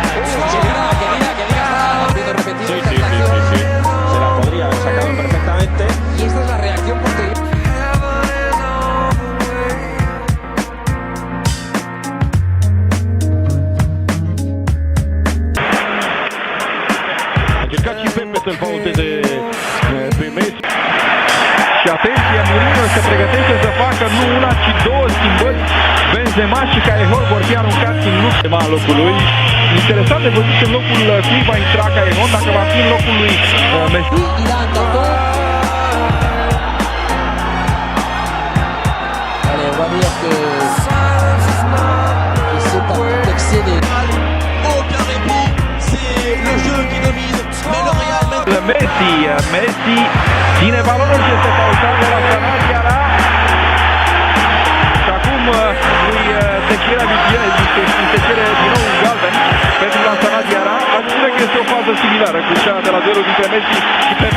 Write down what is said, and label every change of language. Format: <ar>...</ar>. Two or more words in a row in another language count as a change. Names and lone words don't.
<es>Khedira está viendo repetido esta sí. acción. Se la podría haber sacado perfectamente. Y esta es la reacción posterior.</es> <ro>A încercat și Pepe să-l faulteze pe Messi. Și atenție, Mourinho se pregătește să facă nu una, ci două schimbări. Benzema și Caihor vor fi aruncați în locul lui. Interesant de văzut în locul cui va intra Caihor, dacă va fi în locul lui Messi.</ro> <es>Irán tocó.</es> <fr>Allez, on va dire que c'est pas tout excédé. Aucun répit, c'est le jeu qui domine, mais le Real</fr> <ro>Messi ține balonul și este faultat de la Sanadiara. Și acum se cere din nou un galben pentru la Sanadiara. Aș spune că este o fază similară cu cea de la duelul dintre Messi și Pepe.</ro>